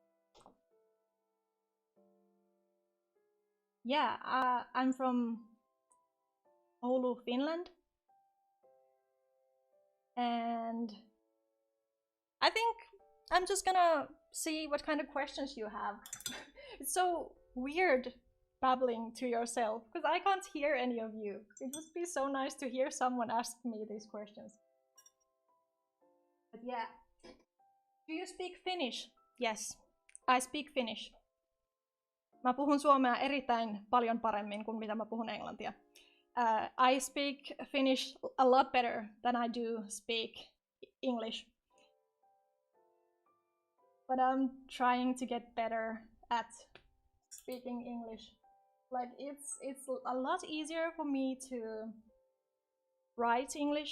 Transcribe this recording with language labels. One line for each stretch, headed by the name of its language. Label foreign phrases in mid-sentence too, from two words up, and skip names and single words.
English: Yeah, I'm from Oulu, Finland, and I think I'm just gonna see what kind of questions you have. It's so weird babbling to yourself because I can't hear any of you. It would be so nice to hear someone ask me these questions. But yeah, do you speak Finnish? Yes, I speak Finnish.
Finnish: Mä puhun suomea erittäin paljon paremmin kuin mitä mä puhun englantia.
English: I speak Finnish a lot better than I do speak English. But I'm trying to get better at speaking English. Like it's a lot easier for me to write English.